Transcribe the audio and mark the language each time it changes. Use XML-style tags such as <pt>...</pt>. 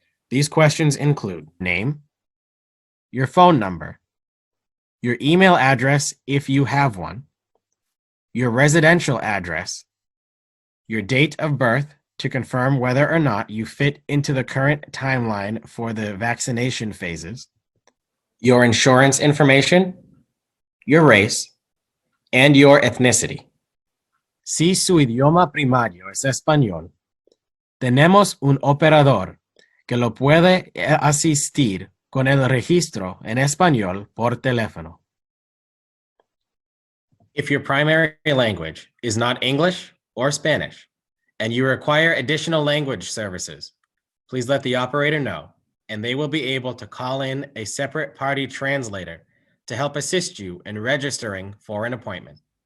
<en>These questions include name, your phone number, your email address if you have one, your residential address, your date of birth to confirm whether or not you fit into the current timeline for the vaccination phases, your insurance information, your race, and your ethnicity.</en> <es>Si su idioma primario es español, tenemos un operador que lo puede asistir con el registro en español por teléfono.</es> <en>If your primary language is not English or Spanish, and you require additional language services, please let the operator know, and they will be able to call in a separate party translator to help assist you in registering for an appointment.</en>